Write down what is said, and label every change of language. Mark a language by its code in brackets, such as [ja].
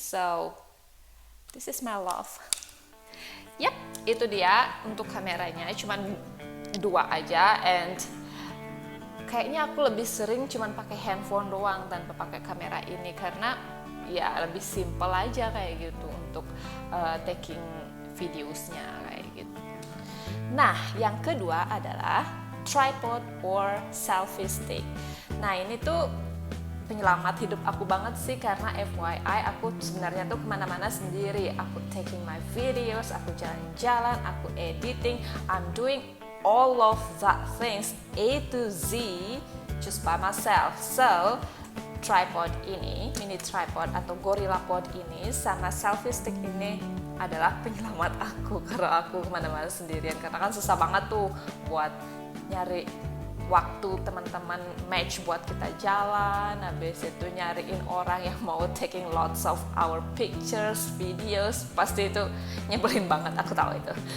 [en] So this is my love. [id] Yap, itu dia untuk kameranya, cuman dua aja, and kayaknya aku lebih sering cuman pakai handphone doang tanpa pakai kamera ini karena ya lebih simple aja kayak gitu untuk taking videosnya kayak gitu. Nah, yang kedua adalah tripod or selfie stick. Nah, ini tuh penyelamat hidup aku banget sih, karena FYI aku sebenarnya tuh kemana-mana sendiri. [en] Aku taking my videos, [id] aku jalan-jalan, aku [en] editing, I'm doing all of that things A to Z just by myself. [id] So tripod ini, mini tripod atau GorillaPod ini sama selfie stick ini adalah penyelamat aku karena aku kemana-mana sendirian, karena kan susah banget tuh buat nyari waktu teman-teman match buat kita jalan, habis itu nyariin orang yang mau [en] taking lots of our pictures, videos, [id] pasti itu nyebelin banget, aku tahu itu.